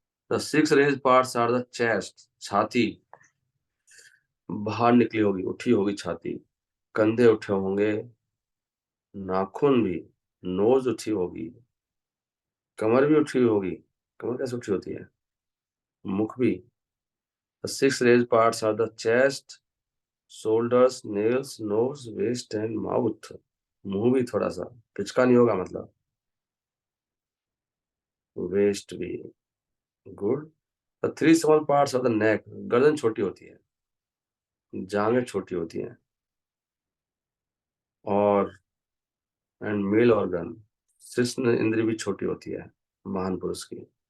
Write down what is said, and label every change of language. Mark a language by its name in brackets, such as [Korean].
[English] the 6 raised parts are the chest, [Hindi] छाती बाहर निकली होगी, उठी होगी छाती, कंधे उठे होंगे, नाखून भी, नोज उठी होगी, कमर भी उठी होगी। कमर कैसे उठी होती है? मुख भी। [English] The six raised parts are the chest, shoulders, nails, nose, waist and mouth. [Hindi] मुंह भी थोड़ा सा पिचका नहीं होगा मतलब। वेस्ट भी। Good. [English] the three small parts of the neck, [Hindi] गर्दन छोटी होती है, जांघें छोटी होती हैं, और [English] and male organ, [Hindi] कृष्ण इंद्री भी छोटी होती है महान पुरुष की।